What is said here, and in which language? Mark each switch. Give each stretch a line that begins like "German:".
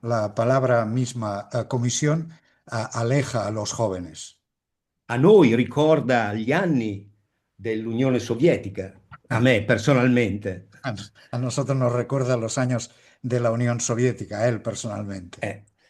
Spanish: La palabra misma, comisión, aleja a los jóvenes.
Italian: A noi ricorda gli anni dell'Unione Sovietica, a me personalmente.
Spanish: A nosotros nos recuerda los años de la Unión Soviética, a él personalmente.